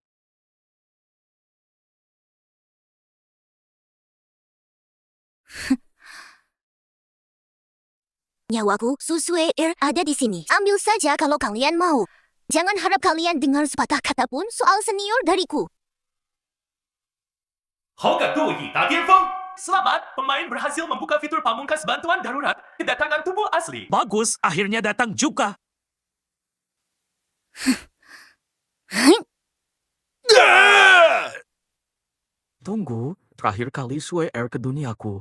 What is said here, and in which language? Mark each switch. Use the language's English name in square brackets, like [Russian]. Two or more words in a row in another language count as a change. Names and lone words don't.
[Indonesian] Nyawaku, Susue ada di sini. Ambil saja kalau kalian mau. Jangan harap kalian dengar sepatah kata pun soal senior dariku. [Chinese] 好感度已达巅峰。 [Indonesian] Selamat, pemain berhasil membuka fitur pamungkas bantuan darurat kedatangan tubuh asli. Bagus, akhirnya datang juga. Tunggu, terakhir kali Sweater ke duniaku.